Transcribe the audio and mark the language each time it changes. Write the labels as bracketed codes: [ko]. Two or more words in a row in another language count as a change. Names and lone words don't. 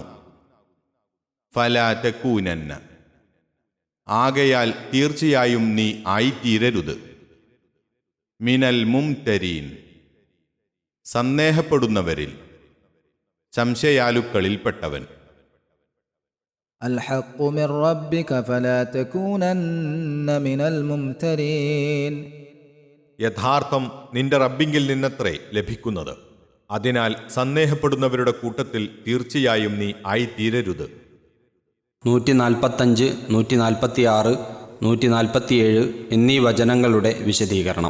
[ar] فلا تكونن [ml] ആകയാൽ തീർച്ചയായും നീ ആയിത്തീരരുത്. [ar] من الممترين [ml] സന്ദേഹപ്പെടുന്നവരിൽ, സംശയാലുക്കളിൽപ്പെട്ടവൻ. [ar] الحق من ربك فلا تكونن من الممترين. [ml] യഥാർത്ഥം നിന്റെ റബ്ബിങ്കിൽ നിന്നത്രേ ലഭിക്കുന്നത്. അതിനാൽ സന്ദേഹപ്പെടുന്നവരുടെ കൂട്ടത്തിൽ തീർച്ചയായും നീ ആയിത്തീരരുത്. 145, 146, 147 എന്നീ വചനങ്ങളുടെ വിശദീകരണം.